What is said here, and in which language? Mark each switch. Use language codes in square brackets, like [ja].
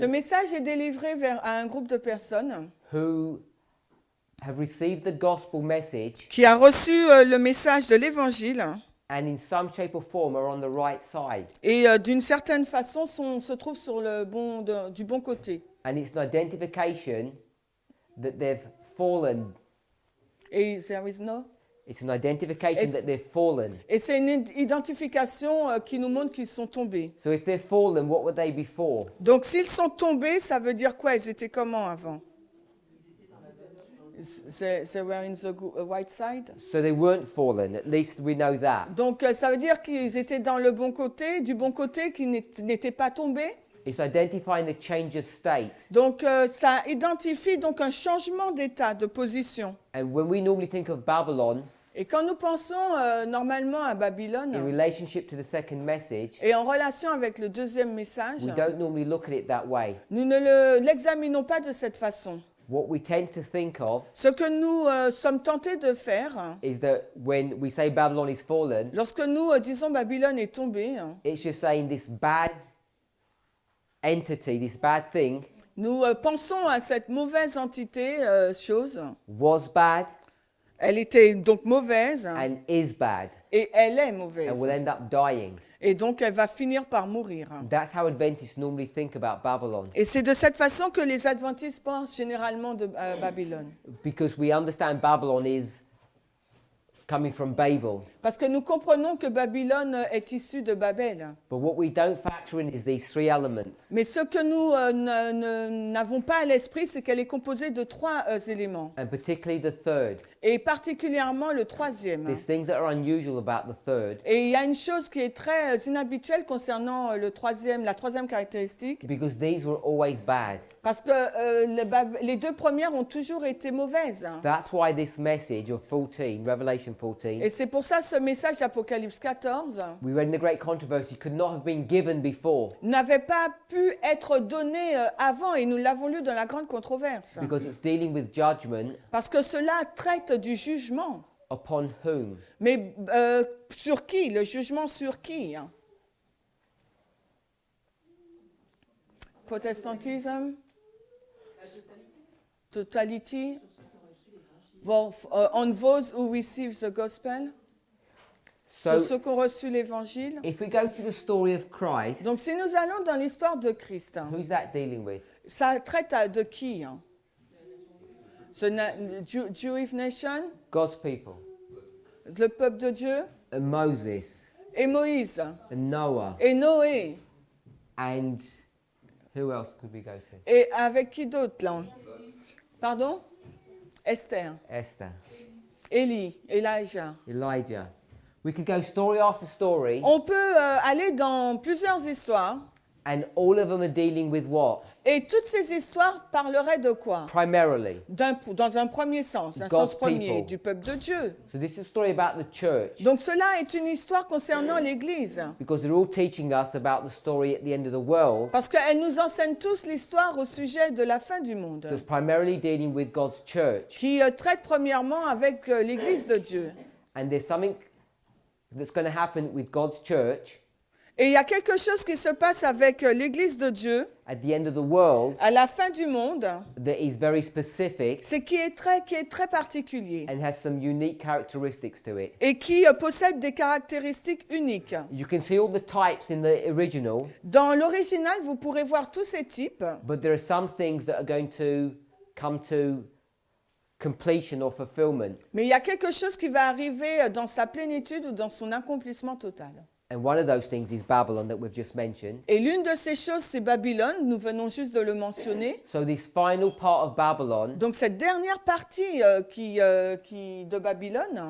[fr] ce message est délivré à un groupe de personnes [en] who have received the gospel message [fr] qui a reçu le message de l'évangile [en] and in some shape or form are on the right side. [fr] et d'une certaine façon se trouvent sur du bon côté. [en] And it's an identification that they've fallen. Et there is no. It's an identification that they've fallen. [fr] Et c'est une identification qui nous montre qu'ils sont tombés. [en] So if they've fallen, what were they before? [fr] Donc s'ils sont tombés, ça veut dire quoi? Ils étaient comment avant? [en] They were in the white side. So they weren't fallen, at least we know that. [fr] Donc ça veut dire qu'ils étaient dans le bon côté, du bon côté, qu'ils n'étaient pas tombés. [en] It's identifying the change of state. [fr] Donc ça identifie donc un changement d'état, de position. [en] And when we normally think of Babylon, [fr] Et quand nous pensons normalement à [en] in [fr] Babylone [en] relationship to the second message, [fr] et en relation avec le deuxième message, [en] we don't normally look at it that way. [fr] nous ne l'examinons pas de cette façon. [en] What we tend to think of [fr] Ce que nous sommes tentés de faire, [en] is that when we say Babylon is fallen, [fr] lorsque nous disons Babylone est tombée, [en] it's just saying this bad entity, this bad thing, [fr] nous pensons à cette mauvaise entité, chose. [en] was bad [fr] Elle était donc mauvaise [en] and is bad [fr] et elle est [en] and [fr] mauvaise. [en] will end up dying. [fr] Et donc elle va finir par mourir. [en] That's how Adventists normally think about Babylon, [fr] Et c'est de cette façon que les adventistes pensent généralement de Babylone. [en] because we understand Babylon is coming from Babel. [fr] Parce que nous comprenons que Babylone est issue de Babel. [en] But what we don't factor in is these three elements. [fr] Mais ce que nous n'avons pas à l'esprit, c'est qu'elle est composée de trois éléments. [en] And particularly the third. [fr] Et particulièrement le troisième. [en] There's things that are unusual about the third, [fr] Et il y a une chose qui est très inhabituelle concernant la troisième caractéristique. [en] because these were always bad. [fr] Parce que les deux premières ont toujours été mauvaises. [en] That's why this message of 14, Revelation 14, [fr] Et c'est pour ça ce message d'Apocalypse 14 [en] we read in the Great Controversy, could not have been given before, [fr] n'avait pas pu être donné avant, et nous l'avons lu dans la grande controverse. [en] because it's dealing with judgment [fr] Parce que cela traite du jugement. [en] upon whom? [fr] Mais sur qui? Le jugement sur qui? Protestantisme? [en] Totality? On those who receive the gospel? [fr] Sur [en] So [fr] ceux qui ont reçu l'évangile? [en] if we go to the story of Christ, [fr] Donc si nous allons dans l'histoire de Christ, [en] who's that dealing with? [fr] ça traite de qui? [en] The Jewish nation? God's people, [fr] Le peuple de Dieu? [en] and Moses, [fr] Et Moïse? [en] and Noah, [fr] Et Noé? [en] and who else could we go to? [fr] Et avec qui d'autre là? Pardon? Esther, Esther, Élie, [en] Elijah. Elijah. We could go story after story, [fr] On peut aller dans plusieurs histoires. [en] and all of them are dealing with what? [fr] Et toutes ces histoires parleraient de quoi? [en] Primarily. [fr] Dans un premier sens, un [en] God's [fr] sens premier, [en] people. [fr] du peuple de Dieu. [en] So this is a story about the church, [fr] Donc cela est une histoire concernant l'Église. [en] because they're all teaching us about the story at the end of the world [fr] Parce qu'elle nous enseigne tous l'histoire au sujet de la fin du monde, [en] that's primarily dealing with God's church. [fr] qui traite premièrement avec l'Église de Dieu. [en] And there's something that's going to happen with God's church [fr] Et il y a quelque chose qui se passe avec l'Église de Dieu [en] at the end of the world [fr] à la fin du monde, [en] that is very specific [fr] c'est qui est très particulier [en] and has some unique characteristics to it. [fr] et qui possède des caractéristiques uniques. [en] You can see all the types in the original, [fr] Dans l'original, vous pourrez voir tous ces types, [en] but there are some things that are going to come to completion or fulfillment. [fr] mais il y a quelque chose qui va arriver dans sa plénitude ou dans son accomplissement total. [en] And one of those things is Babylon that we've just mentioned. [fr] Et l'une de ces choses, c'est Babylone, nous venons juste de le mentionner. [en] So this final part of Babylon [fr] Donc cette dernière partie de Babylone